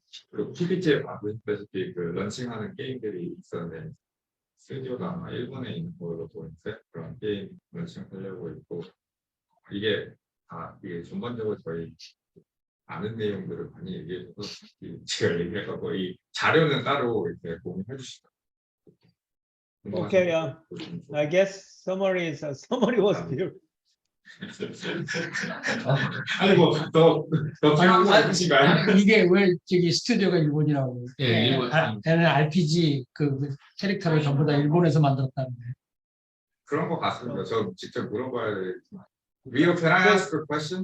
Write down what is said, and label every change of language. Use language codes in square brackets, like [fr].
[ko] 그리고 PPT에 보시다시피 그 런칭하는 게임들이 있었는데 스튜디오가 아마 일본에 있는 걸로 보이는데 그런 게임 런칭하려고 있고, 이게 이게 전반적으로 저희 아는 내용들을 많이 얘기해줘서 제가 얘기해서 이 자료는 따로 이렇게 공유해 주시죠. [en] Okay, I guess summary was clear. [ko] 아니 뭐더 필요하신가요? 이게 왜 저기 스튜디오가 일본이라고? 예, 일본. 걔는 RPG 그 캐릭터를 전부 다 일본에서 만들었다는데. 그런 거 같습니다. 저 직접 물어봐야 되겠지만. [en] Rio, can I ask a question?